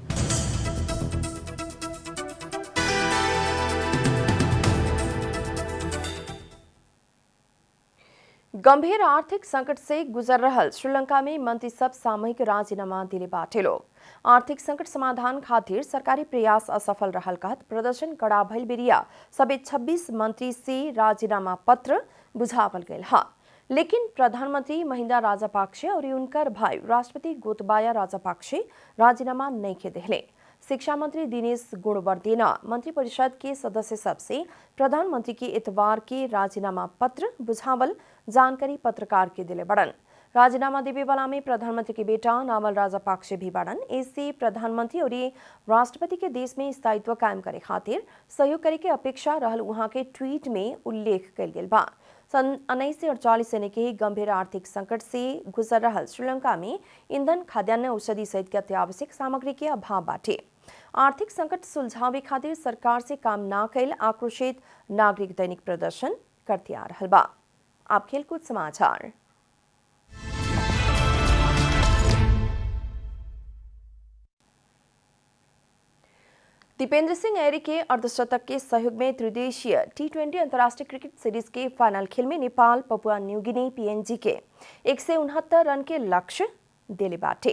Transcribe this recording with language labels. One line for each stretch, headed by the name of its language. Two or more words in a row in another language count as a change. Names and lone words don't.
Bhojpuri: गंभीर आर्थिक संकट से गुजर रहल श्रीलंका में मंत्री सब सामूहिक राजीनामा दिले बाटे लोग। आर्थिक संकट समाधान खातिर सरकारी प्रयास असफल रहल कहत प्रदर्शन कड़ा भइल बेरिया सबे 26 मंत्री से राजीनामा पत्र बुझावल गयल हा। लेकिन प्रधानमंत्री महिंदा राजापाक्से और उनकर भाई राष्ट्रपति गोतबाया राजापाक्से राजीनामा नहीं के देहले। शिक्षा मंत्री दिनेश गुणवर्धेना मंत्री परिषद के सदस्य सबसे प्रधानमंत्री के इतवार के राजीनामा पत्र बुझावल जानकारी पत्रकार के दिले बड़न। राजीनामा देवे वाला में प्रधानमंत्री के बेटा नामल राजापाक्से भी बड़न। इससे प्रधानमंत्री और राष्ट्रपति के देश में स्थायित्व कायम करे खातिर सहयोग करे के अपेक्षा रहल वहां के ट्वीट में उल्लेख कल गेल बा। सन 1948 से के गंभीर आर्थिक संकट से गुजर रहल श्रीलंका में ईंधन, खाद्यान्न, औषधि सहित के अत्यावश्यक सामग्री के अभाव बाटे। आर्थिक संकट सुलझावे खातिर सरकार से काम ना कैल आक्रोशित नागरिक दैनिक प्रदर्शन करते आ रहल बा। आप खेलकूद समाचार। दीपेंद्र सिंह ऐरी के अर्धशतक के सहयोग में त्रिदेशीय T20 अंतर्राष्ट्रीय क्रिकेट सीरीज के फाइनल खेल में नेपाल पपुआ न्यू गिनी PNG के 169 रन के लक्ष्य दिले बाटे।